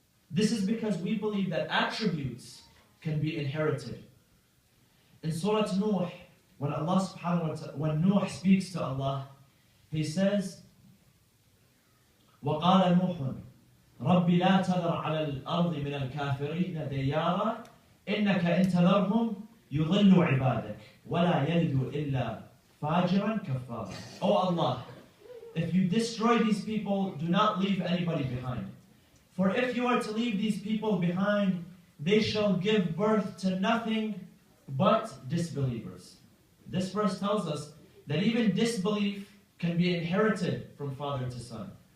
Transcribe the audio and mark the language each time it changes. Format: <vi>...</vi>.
<en>This is because we believe that attributes can be inherited. In Surah Nuh, when Allah subhanahu wa ta'ala, when Nuh speaks to Allah, he says,</en> <ar>وَقَالَ نُوحٌ رَبِّ لَا تَذَرْ عَلَى الْأَرْضِ مِنَ الْكَافِرِينَ دَيَّارًا إنك إن تذرهم يضل عبادك ولا يلد إلا فاجرا كفارا.</ar> <en>Oh Allah, if you destroy these people, do not leave anybody behind. For if you are to leave these people behind, they shall give birth to nothing but disbelievers. This verse tells us that even disbelief can be inherited from father to son.</en>